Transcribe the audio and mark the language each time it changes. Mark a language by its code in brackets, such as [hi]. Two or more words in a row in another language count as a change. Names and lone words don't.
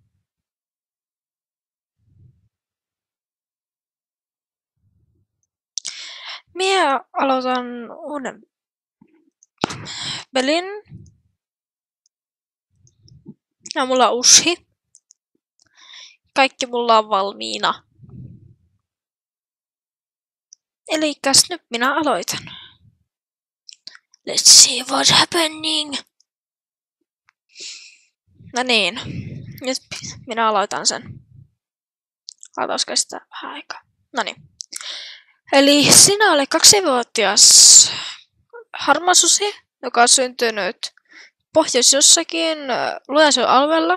[fi] Minä aloitan uuden pelin. Ja mulla on ushi. Kaikki mulla on valmiina. Elikkäs nyt minä aloitan. [en] Let's see what's happening. [fi] No niin, nyt minä aloitan sen. Aloitus kestää vähän aikaa. No niin. Eli sinä olet 2-vuotias harmaasusi, joka on syntynyt pohjois-jossakin Luojansuun alueella.